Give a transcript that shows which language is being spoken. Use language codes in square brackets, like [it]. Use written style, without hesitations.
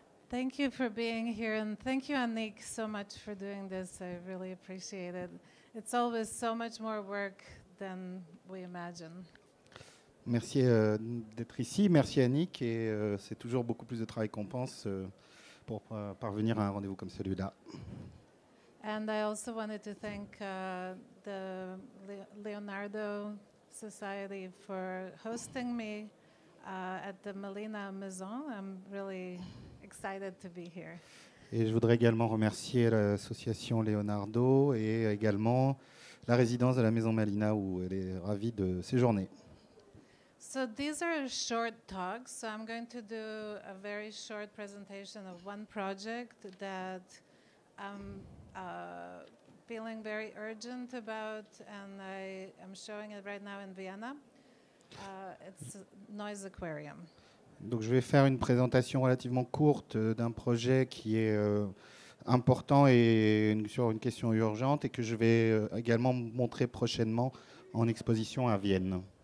[en] Thank you for being here, and thank you, Annick, so much for doing this. I really appreciate it. It's always so much more work than we imagine. [fr] Merci d'être ici. Merci Annick. Et c'est toujours beaucoup plus de travail qu'on pense pour parvenir à un rendez-vous comme celui-là. [en] And I also wanted to thank the Leonardo Society for hosting me at the Melina Maison. I'm really excited to be here. [fr] Et je voudrais également remercier l'association Leonardo et également la résidence de la Maison Melina où elle est ravie de séjourner. [en] So these are short talks. So I'm going to do a very short presentation of one project that I'm feeling very urgent about, and I am showing it right now in Vienna. It's Noise Aquarium. [fr] Donc je vais faire une présentation relativement courte d'un projet qui est important et sur une question urgente et que je vais également montrer prochainement en exposition à Vienne.